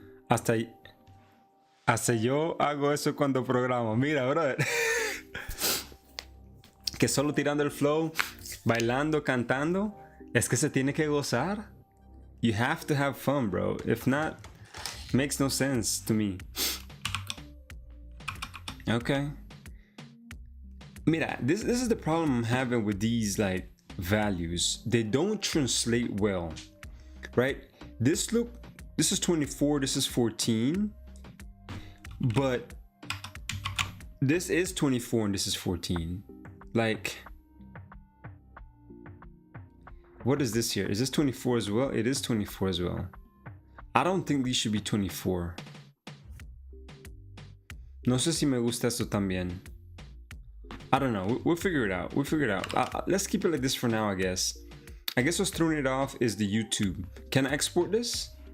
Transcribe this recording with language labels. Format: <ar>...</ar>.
<es>Hasta yo hago eso cuando programo. Mira, brother. Que solo tirando el flow, bailando, cantando, es que se tiene que gozar.</es> <en>You have to have fun, bro. If not, makes no sense to me. Okay. Mira, this is the problem I'm having with these like values. They don't translate well, right? This is 24, this is 14, but this is 24 and this is 14. Like, what is this here? Is this 24 as well? It is 24 as well. I don't think these should be 24.</en> <es>No sé si me gusta esto también.</es> <en>I don't know. We'll figure it out. Let's keep it like this for now, I guess. I guess what's throwing it off is the YouTube. Can I export this?</en>